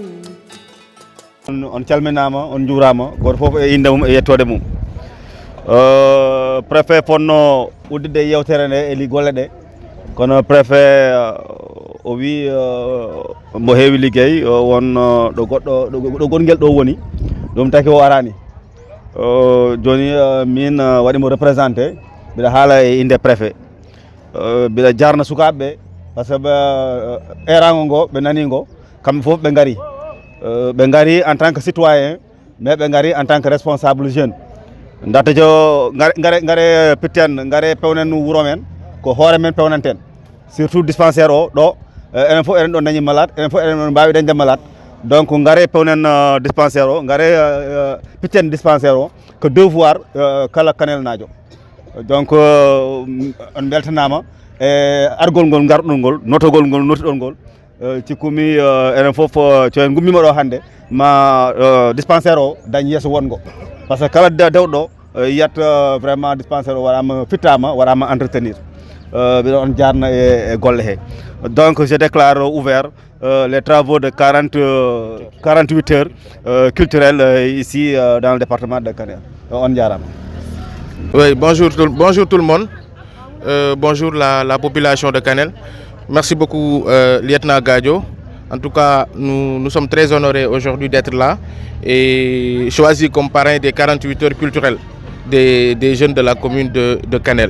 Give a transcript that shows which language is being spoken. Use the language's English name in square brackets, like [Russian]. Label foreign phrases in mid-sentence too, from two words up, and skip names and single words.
[Fula] on calminama on juurama goto fof e inde mum e yettode mum préfet fonno uddide yewtere nde e li golle ɗe kono préfet o wi mbo heewi liggey won ɗo goɗɗo ɗo gonguel ɗo woni ɗum taki o arani joni min waɗimo représenté mbiɗa haala e inde préfet mbiɗa jarna sukaɓeɓe [French] par ce que [Fula] erago ngo ɓe nani ngo kamɓe foof ɓe gaari [French] en tant que citoyen mais [Fula] ɓe gaari [French] en tant que responsable jeune [Fula] datta jo gare pitten gare pewnen wuuro men ko hoore men pewnanten surtout dispensaire o ɗo enen fof eɗen ɗo dañi malade enen fof eɗen ɗo mbawi dañde malade donc gare pewnen dispensaire o gare pitten dispensaire o ko devoir kala Kanel najo donc on beltanama e argol ngol garɗol ngol notogol ngol notiɗol ngol cikkumi enen fof so en gummima ɗo hannde ma dispensaire o dañ yeeso wongo [French] par ce que [Fula] kala dewɗo yiyat vraiment dispensaire o waɗama fittama waɗama entretenir mbiɗa on jarna e golle he [French] donc je déclare ouvert les travaux de 48 heures culturelles ici dans le département de Kanel [Fula] on jarama. [French] Oui, bonjour tout le monde. Bonjour la population de Kanel. Merci beaucoup lieutenant Gadio. En tout cas, nous sommes très honorés aujourd'hui d'être là et choisis comme parrain des 48 heures culturelles des jeunes de la commune de Kanel.